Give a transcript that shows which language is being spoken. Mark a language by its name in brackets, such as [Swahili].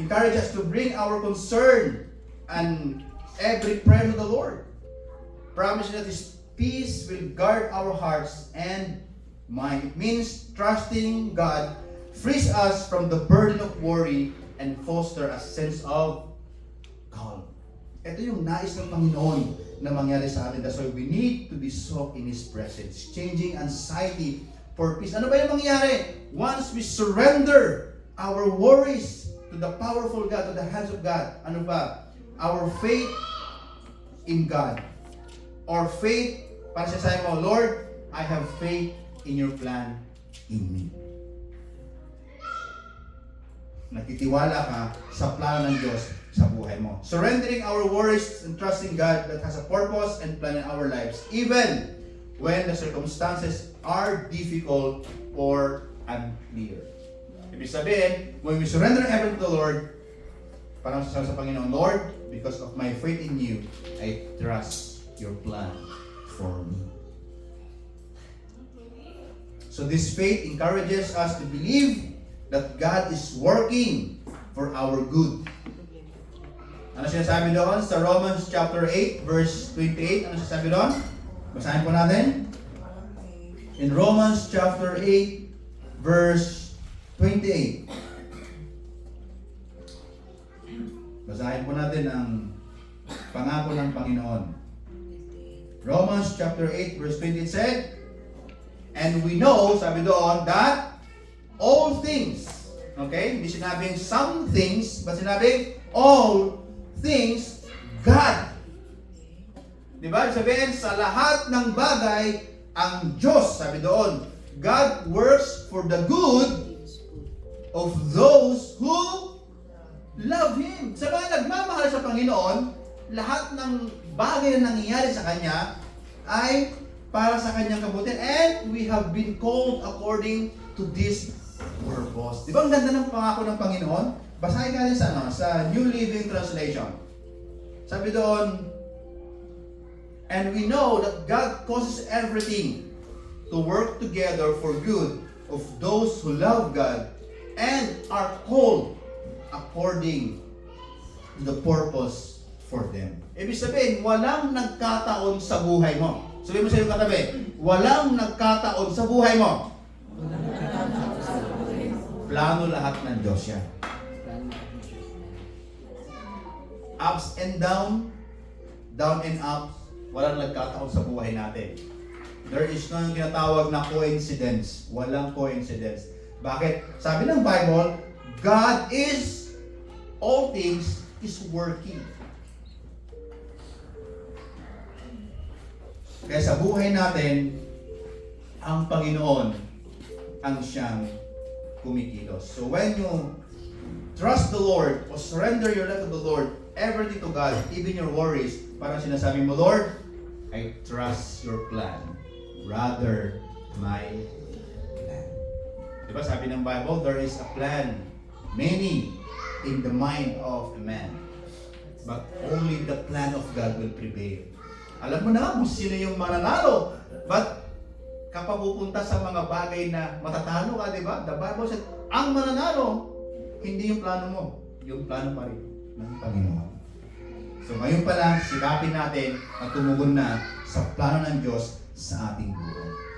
[English] Encourage us to bring our concern and every prayer to the Lord. Promise that His peace will guard our hearts and mind. It means trusting God frees us from the burden of worry and foster a sense of calm. [Filipino] Ito yung nais ng Panginoon na mangyari sa atin. [English] That's why we need to be soaked in His presence. Changing anxiety for peace. [Filipino] Ano ba yung mangyari? [English] Once we surrender our worries to the powerful God, to the hands of God, [Filipino] ano ba? [English] Our faith in God. Or faith, [Filipino] para sasabi mo, [English] Lord, I have faith in your plan in me. [Filipino] Nagtitiwala ka sa plano ng Diyos sa buhay mo. [English] Surrendering our worries and trusting God that has a purpose and plan in our lives, even when the circumstances are difficult or unclear. [Filipino] Ibig sabihin, [English] when we surrender everything to the Lord, [Filipino] parang sasabi sa Panginoon, [English] Lord, because of my faith in you, I trust your plan for me. So this faith encourages us to believe that God is working for our good. [Filipino] Ano sinasabi doon sa Romans chapter 8 verse 28? Ano sinasabi doon? Basahin po natin. [English] In Romans chapter 8 verse 28. [Filipino] Basahin po natin ang pangako ng Panginoon. [English] Romans chapter 8 verse 28 said, and we know, [Filipino] sabi doon, [English] that all things, okay? [Filipino] Hindi sinabing [English] some things, but sinabing all things, God. [Filipino] Diba? Sabihin, sa lahat ng bagay, ang Diyos, sabi doon, [English] God works for the good of those who love Him. [Filipino] Sa mga nagmamahal sa Panginoon, lahat ng bagay na nangyayari sa Kanya ay para sa Kanyang kabutihan. [English] And we have been called according to this purpose. [Filipino] Di ba ang ganda ng pangako ng Panginoon? Basahin natin sa New Living Translation. Sabi doon, [English] and we know that God causes everything to work together for good of those who love God and are called according to the purpose for them. [Filipino] Ibig sabihin, walang nagkataon sa buhay mo. Sabihin mo sa iyong katabi, walang nagkataon sa buhay mo. Plano lahat ng Diyos yan. [English] Ups and down and up, [Filipino] walang nagkataon sa buhay natin. [English] There is no [Filipino] yung tinatawag na coincidence. Walang coincidence. Bakit? Sabi ng Bible, [English] God is, all things is working. [Filipino] Kaya sa buhay natin, ang Panginoon ang siyang kumikilos. [English] So when you trust the Lord or surrender your life to the Lord, everything to God, even your worries, [Filipino] parang sinasabi mo, [English] Lord, I trust your plan rather my plan. [Filipino] Diba sabi ng Bible, [English] there is a plan, many in the mind of a man, but only the plan of God will prevail. [Filipino] Alam mo na kung sino yung mananalo, but kapag pupunta sa mga bagay na matatalo ka, di ba? [English] The Bible said, [Filipino] ang mananalo, hindi yung plano mo, yung plano pa rin ng Panginoon. So ngayon pa lang, sikapin natin at tumugon na sa plano ng Diyos sa ating buhay.